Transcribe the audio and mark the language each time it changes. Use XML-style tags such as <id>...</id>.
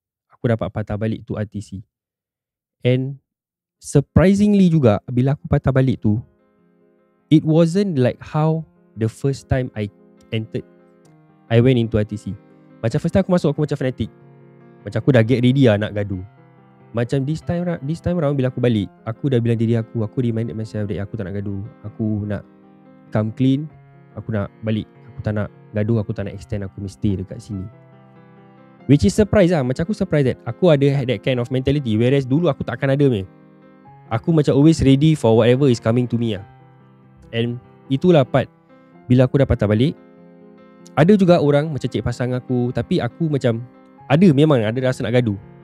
<ms>Aku dapat patah balik tu RTC.</ms> <en>And surprisingly juga,</en> <ms>bila aku patah balik tu,</ms> <en>it wasn't like how the first time I went into RTC.</en> <ms>Macam first time aku masuk, aku macam fanatic. Macam aku dah get ready lah nak gaduh. Macam this time around, bila aku balik, aku dah bilang diri aku</ms> <en>reminded myself that</en> <ms>aku tak nak gaduh. Aku nak come clean. Aku nak balik. Aku tak nak gaduh. Aku tak nak extend aku stay dekat sini. Which is surprise lah. Macam aku surprise that aku ada that kind of mentality. Whereas dulu aku tak akan ada meh.</ms> <en>Aku macam always ready for whatever is coming to me lah.</en> <ms>And itulah part bila aku dah patah balik. Ada juga orang macam cik pasang aku, tapi aku macam memang ada rasa nak gaduh.</ms>